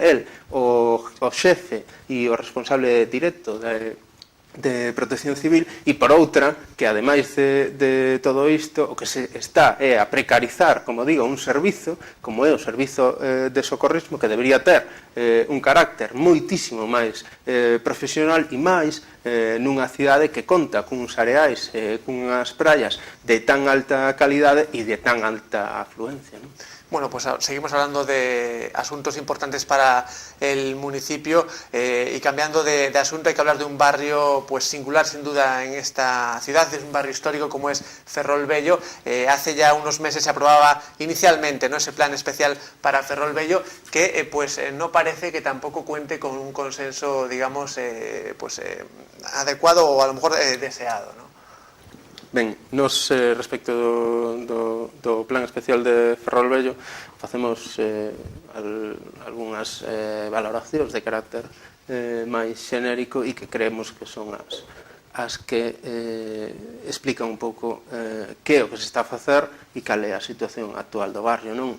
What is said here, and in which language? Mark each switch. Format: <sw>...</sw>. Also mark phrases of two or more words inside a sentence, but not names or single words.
<gl>el o xefe e o responsable directo de Protección Civil, e por outra, que ademais de todo isto, o que se está é a precarizar, como digo, un servizo, como é o servizo de socorrismo, que debería ter un carácter moitísimo máis profesional e máis nunha cidade que conta cuns areais, cunhas praias de tan alta calidade e de tan alta afluencia, non?</gl> <es>Bueno, pues seguimos hablando de asuntos importantes para el municipio y cambiando de asunto, hay que hablar de un barrio pues singular sin duda en esta ciudad. Es un barrio histórico como es Ferrol-Bello. Hace ya unos meses se aprobaba inicialmente, ¿no?, ese plan especial para Ferrol-Bello, que no parece que tampoco cuente con un consenso, digamos, adecuado o a lo mejor deseado, ¿no?</es> <gl>Ben, nos respecto do plan especial de Ferrol-Bello facemos algunhas valoracións de carácter máis xenérico e que creemos que son as que explican un pouco que é o que se está a facer e cal é a situación actual do barrio, non?</gl>